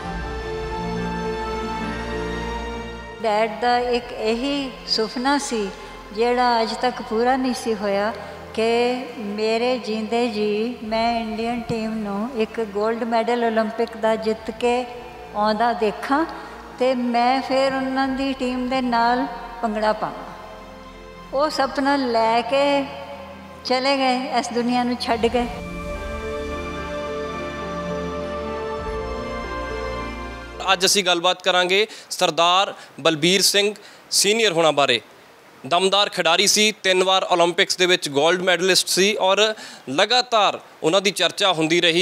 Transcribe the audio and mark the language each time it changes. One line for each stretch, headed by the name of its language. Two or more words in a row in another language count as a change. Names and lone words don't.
Punjabi: ਡੈਡ ਕਾ ਏਕ ਯਹੀ ਸੁਪਨਾ ਸੀ ਜਿਹੜਾ ਅੱਜ ਤੱਕ ਪੂਰਾ ਨਹੀਂ ਸੀ ਹੋਇਆ ਕਿ ਮੇਰੇ ਜੀਂਦੇ ਜੀ ਮੈਂ
English: Indian team
Punjabi: ਨੂੰ ਏਕ
English: gold medal
Punjabi: ਓਲੰਪਿਕ ਕਾ ਜਿੱਤ ਕੇ ਆਉਂਦਾ ਦੇਖਾਂ ਤੇ ਮੈਂ ਫਿਰ ਉਨ੍ਹਾਂ ਦੀ ਟੀਮ ਦੇ ਨਾਲ ਭੰਗੜਾ ਪਾਵਾਂ। ਉਹ ਸੁਪਨਾ ਲੈਕੇ ਚਲੇ ਗਏ, ਇਸ ਦੁਨੀਆ ਨੂੰ ਛੱਡ ਗਏ। ਅੱਜ ਅਸੀਂ ਗੱਲਬਾਤ ਕਰਾਂਗੇ ਸਰਦਾਰ ਬਲਬੀਰ ਸਿੰਘ ਸੀਨੀਅਰ ਹੋਣਾ ਬਾਰੇ। ਦਮਦਾਰ ਖਿਡਾਰੀ ਸੀ, 3 ਵਾਰ ਓਲੰਪਿਕਸ ਦੇ ਵਿੱਚ
English: gold medalist
Punjabi: ਸੀ ਔਰ ਲਗਾਤਾਰ ਉਹਨਾਂ ਦੀ ਚਰਚਾ ਹੁੰਦੀ ਰਹੀ।